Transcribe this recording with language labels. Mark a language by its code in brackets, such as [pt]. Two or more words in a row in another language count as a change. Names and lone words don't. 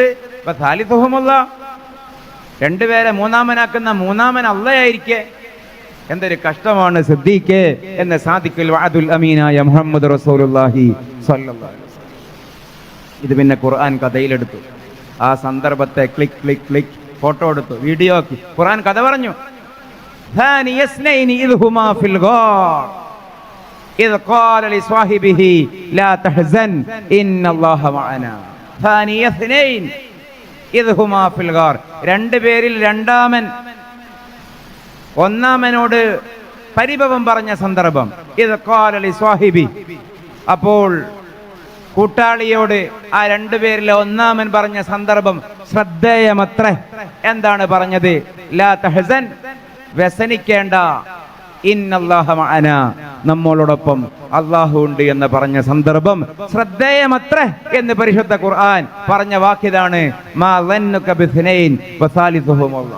[ml] സാലിസുഹുമുല്ലാഹ്, രണ്ടുപേരെ മൂന്നാമനാക്കുന്ന മൂന്നാമൻ അല്ലാഹയായിരിക്കെ. എന്തൊരു കഷ്ടമാണ് സിദ്ദീഖേ എന്ന് [ar] صادق الوعد [ml] അമീനായ മുഹമ്മദ് റസൂലുള്ളാഹി [ar] صلى الله عليه وسلم. [ml] ഇത് പിന്നെ ഖുർആൻ കഥയിലെടുത്തു. ആ സന്ദർഭത്തെ ക്ലിക്ക് ക്ലിക്ക് ക്ലിക്ക് ഫോട്ടോ എടുത്തു, വീഡിയോ ആക്കി. ഖുർആൻ കഥ പറഞ്ഞു. [ar] ثاني اثنين إذ هما في الغار إذ قال لصاحبه لا تحزن إن الله معنا. ثاني اثنين إذ هما في الغار, [ml] രണ്ടുപേരിൽ രണ്ടാമൻ ഒന്നാമനോട് പരിഭവം പറഞ്ഞ സന്ദർഭം. [ar] إذ قال لصاحبه, [ml] അപ്പോൾ കൂട്ടാളിയോട് ആ രണ്ടുപേരിലെ ഒന്നാമൻ പറഞ്ഞ സന്ദർഭം ശ്രദ്ധേയമത്രേ. എന്താണ് പറഞ്ഞത്? [ar] لا تحزن, [ml] വ്യസനിക്കേണ്ട, [ar] إن الله معنا, [ml] നമ്മളോടൊപ്പം അല്ലാഹു ഉണ്ട് എന്ന് പറഞ്ഞ സന്ദർഭം ശ്രദ്ധേയമത്രേ എന്ന് പരിശുദ്ധ ഖുർആൻ പറഞ്ഞ വാക്കിതാണ് [ar] ما ظنك باثنين وثالثهما الله.